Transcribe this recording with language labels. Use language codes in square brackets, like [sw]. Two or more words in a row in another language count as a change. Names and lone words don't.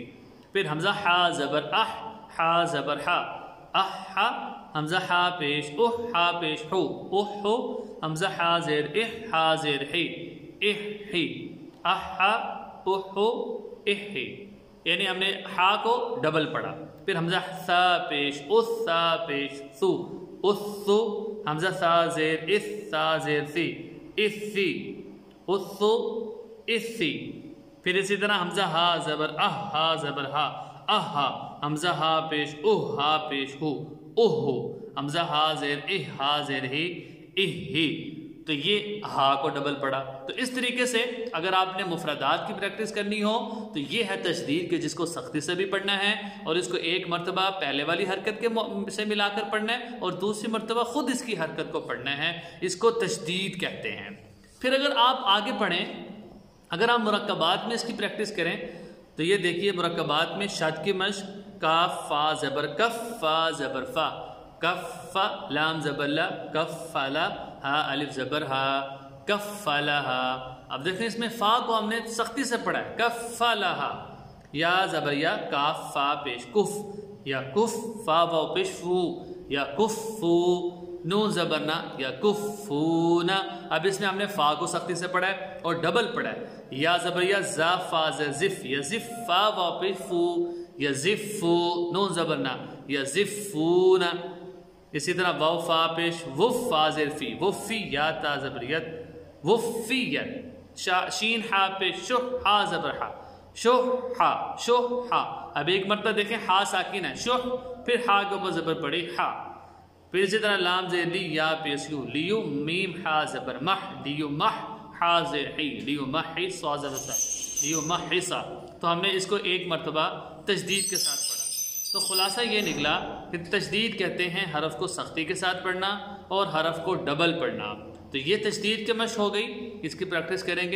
[ur] پھر حمزہ حا زبر اح، حا زبر حا، احا، حمزہ حا پیش اح، حا پیش حو، احو، حمزہ حا زیر اح، حا زیر حی، احی، احا، احو، احی۔ یعنی ہم نے حا کو ڈبل پڑھا۔ پھر حمزہ سا پیش اس، سا پیش سو، اسو، حمزہ سا زیر اس، سا زیر سی، اسی، اسو، اسی۔ پھر اسی طرح حمزہ ہا زبر اہ، ہا زبر ہا، اہا، حمزہ ہا پیش اوہ، ہا پیش ہو، اوہو، حمزہ ہا زیر اہ، ہا زیر ہی، اہی۔ تو یہ ہا کو ڈبل پڑھا۔ تو اس طریقے سے اگر آپ نے مفردات کی پریکٹس کرنی ہو تو یہ ہے تشدید کے، جس کو سختی سے بھی پڑھنا ہے اور اس کو ایک مرتبہ پہلے والی حرکت کے سے ملا کر پڑھنا ہے اور دوسری مرتبہ خود اس کی حرکت کو پڑھنا ہے، اس کو تشدید کہتے ہیں۔ پھر اگر آپ آگے پڑھیں، اگر آپ مرکبات میں اس کی پریکٹس کریں تو یہ دیکھیے مرکبات میں شد کی مشق، کاف فا زبر کف، فا زبر فا، کف فا، لام زبر لا، کف فلا، ہا الف زبر ہا، کف فلا ہا۔ اب دیکھیں اس میں فا کو ہم نے سختی سے پڑھا ہے، کف فلا ہا، یا زبر یا، کاف فا پیش کف، یا کف، فا واو پیش فو، یا کف فو، نون زبرنا، یا کفونا۔ اب اس میں ہم نے فا کو سختی سے پڑھا ہے اور ڈبل پڑھا ہے، یا زبر یا، زا فا زف، یا زف، فا واو پیش فو، یا زفو، نون زبرنا، یا زفونا۔ اسی طرح واو فا پیش وف، فا زیر فی، وفی، یا تا زبریت، وفیت۔ شین ہا پیش شح، ہا زبر ہا، شح ہا، شح ہا۔ اب ایک مرتبہ دیکھیں ہا ساکن ہے، شح، پھر ہا کے اوپر زبر پڑی ہا۔ پھر اسی طرح لام زیر لی، یا پیش یو، لیو، میم ہا زبر مح، لیو مح، ہا زیر حی، لیو محی، صا زبر سا، لیو محسا۔ تو ہم نے اس کو ایک مرتبہ تشدید کے ساتھ پڑھا۔ تو خلاصہ یہ نکلا کہ تشدید کہتے ہیں حرف کو سختی کے ساتھ پڑھنا اور حرف کو ڈبل پڑھنا۔ تو یہ تشدید کی مشق ہو گئی، اس کی پریکٹس کریں گے۔